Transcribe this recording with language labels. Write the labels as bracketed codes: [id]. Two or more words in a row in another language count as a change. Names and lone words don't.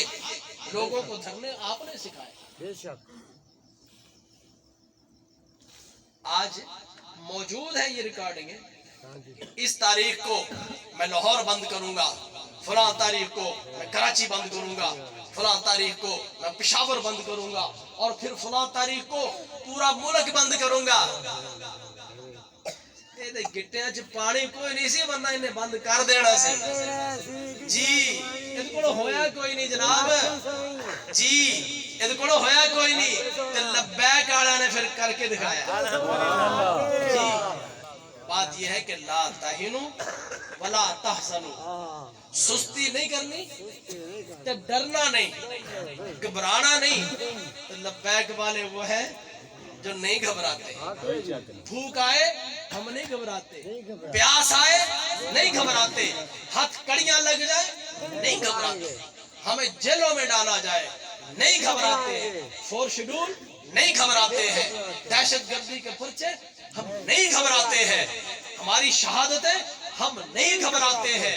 [ur] لوگوں کو دھرنے آپ نے سکھائے. آج موجود ہے یہ ریکارڈنگ, اس تاریخ کو میں لاہور بند کروں گا, فلاں تاریخ کو میں کراچی بند کروں گا, فلاں تاریخ کو میں پشاور بند کروں گا, اور پھر فلاں تاریخ کو پورا ملک بند کروں گا. [pa] گٹیاں چ پانی کوئی نہیں سی, ورنہ انہیں بند کر دینا سی. جی یہ کو ہویا کوئی نہیں جناب, جی یہ کو ہویا کوئی نہیں. [ur] لبیک والا نے پھر کر کے دکھایا. جی بات یہ ہے کہ [ar] لا تہنوا ولا تحزنوا, [ur] سستی نہیں کرنی, ڈرنا نہیں, گھبرانا نہیں. تو لبیک والے وہ ہیں جو نہیں گھبراتے. بھوک آئے ہم نہیں گھبراتے, پیاس آئے نہیں گھبراتے, ہاتھ کڑیاں لگ جائے نہیں گھبراتے, ہمیں جیلوں میں ڈالا جائے نہیں گھبراتے, 4 شیڈول نہیں گھبراتے ہیں, دہشت گردی کے پرچے ہم نہیں گھبراتے ہیں, ہماری شہادتیں ہم نہیں گھبراتے ہیں.